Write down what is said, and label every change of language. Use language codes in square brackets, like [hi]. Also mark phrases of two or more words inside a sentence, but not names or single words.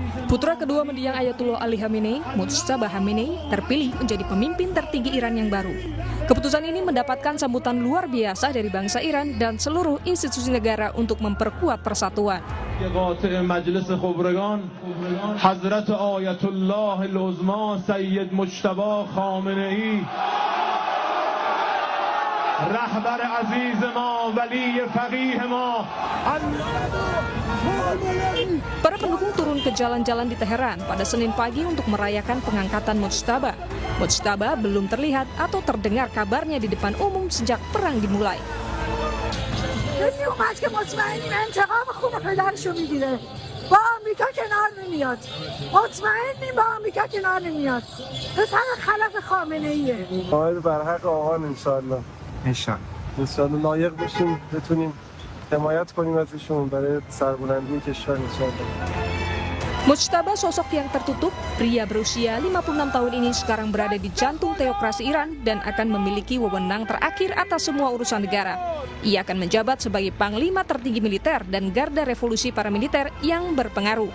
[id] Putra kedua mendiang Ayatullah Ali Khamenei, Mujtaba Khamenei, terpilih menjadi pemimpin tertinggi Iran yang baru. Keputusan ini mendapatkan sambutan luar biasa dari bangsa Iran dan seluruh institusi negara untuk memperkuat persatuan. [fa] مجلس خبرگان حضرت آیت الله العظما سید مجتبی خامنه‌ای رهبر عزیز ما ولی فقیه ما. [id] Para pendukung turun ke jalan-jalan di Teheran pada Senin pagi untuk merayakan pengangkatan Mujtaba. Mujtaba belum terlihat atau terdengar kabarnya di depan umum sejak perang dimulai. [fa] انشالله لایق باشیم بتونیم حمایت کنیم از ایشون برای سربلندی کشور انشالله. [id] Mujtaba sosok yang tertutup, pria berusia 56 tahun ini sekarang berada di jantung teokrasi Iran dan akan memiliki wewenang terakhir atas semua urusan negara. Ia akan menjabat sebagai panglima tertinggi militer dan garda revolusi paramiliter yang berpengaruh.